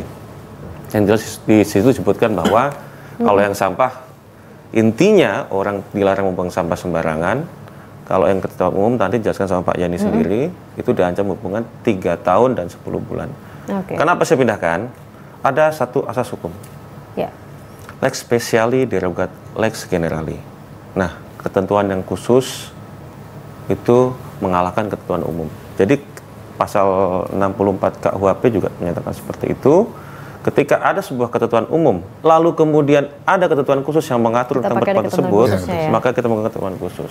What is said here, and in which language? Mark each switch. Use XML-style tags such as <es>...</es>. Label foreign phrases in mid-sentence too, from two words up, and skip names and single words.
<id>Yang jelas di situ disebutkan bahwa kalau yang sampah intinya orang dilarang membuang sampah sembarangan. Kalau yang ketertiban umum nanti dijelaskan sama Pak Yani sendiri, itu diancam hukuman 3 tahun dan 10 bulan. Kenapa saya pindahkan? Ada satu asas hukum.</id> <la>Lex speciali derogat lex generali.</la> <id>Nah, ketentuan yang khusus itu mengalahkan ketentuan umum. Jadi pasal 64 KUHP juga menyatakan seperti itu. Ketika ada sebuah ketentuan umum, lalu kemudian ada ketentuan khusus yang mengatur tentang tempat tersebut, maka kita menggunakan ketentuan khusus.</id>